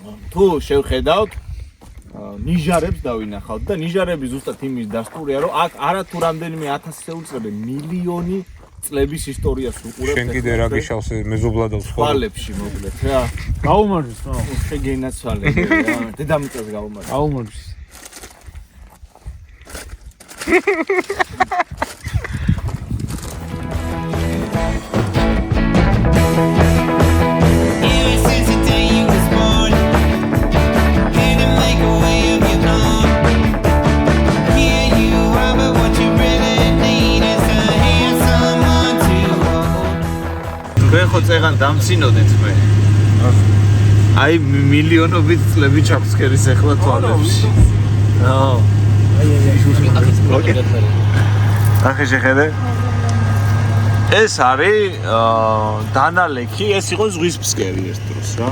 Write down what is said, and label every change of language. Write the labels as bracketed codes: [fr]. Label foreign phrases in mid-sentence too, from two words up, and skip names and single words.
[ka] თუ შევხედავთ ნიჟარებს დავინახავთ და ნიჟარები ზუსტად იმის დასტურია რომ აქ არა თუ რამდენიმე 1000 წელი მილიონი წლების ისტორიას უყურებთ. შენ კიდე რა გიშავს მეზობლადავს ხო? თვალებში მოკლედ რა. გაუმარჯოს რა. შეგენაცვალები რა. დედამიწას გაუმარჯოს. გაუმარჯოს. [en] Ever since the day you was born, had to make a way of your own. Here you are, but what you really need is to have someone to hold. [ka] თქვენ ხო წეღან დამცინოდეთ მე. აი მილიონობით წლები ჩაგვცქერის ეხლა თვალებში. ახე შეხედე. ეს არის დანალექი, ეს იყო ზღვის ფსკერი ერთ დროს რა.